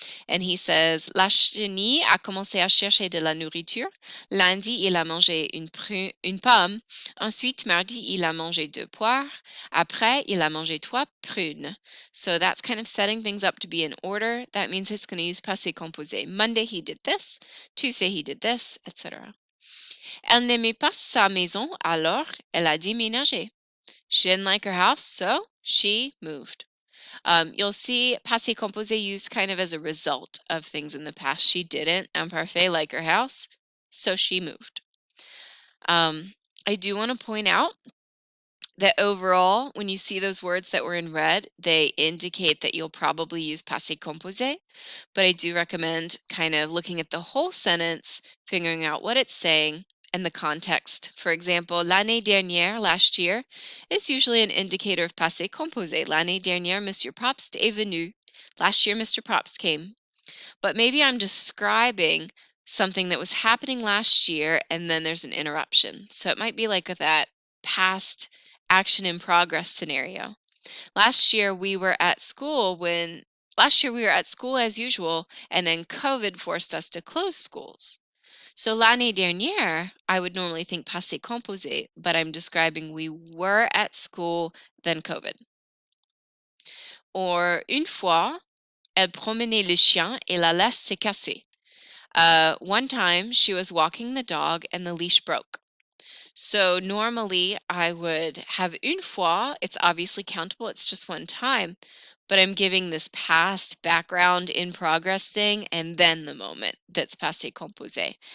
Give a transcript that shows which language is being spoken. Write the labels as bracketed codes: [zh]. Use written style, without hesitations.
[en] And he says, [fr] la chenille a commencé à chercher de la nourriture. Lundi, il a mangé une pomme. Ensuite, mardi, il a mangé 2 poires. Après, il a mangé 3 prunes. [en] So that's kind of setting things up to be in order. That means it's going to use passé composé. Monday, he did this. Tuesday, he did this, etc. [fr] Elle n'aimait pas sa maison, alors elle a déménagé. [en] She didn't like her house, so she moved. You'll see passé composé used kind of as a result of things in the past. She didn't imparfait like her house, so she moved. I do want to point out that overall, when you see those words that were in red, they indicate that you'll probably use passé composé, but I do recommend kind of looking at the whole sentence, figuring out what it's saying, and the context. For example, [fr] l'année dernière, [en] last year, is usually an indicator of passé composé. [fr] L'année dernière, Monsieur Probst est venu. [en] Last year, Mr. Probst came. But maybe I'm describing something that was happening last year and then there's an interruption. So it might be like that past action in progress scenario. Last year we were at school as usual and then COVID forced us to close schools. So [fr] l'année dernière, [en] I would normally think passé composé, but I'm describing we were at school, then COVID. [fr] Or une fois, elle promenait le chien et la laisse s'est cassée. [en] One time she was walking the dog and the leash broke. So normally I would have [fr] une fois. [en] It's obviously countable. It's just one time. But I'm giving this past background in progress thing and then the moment that's passé composé.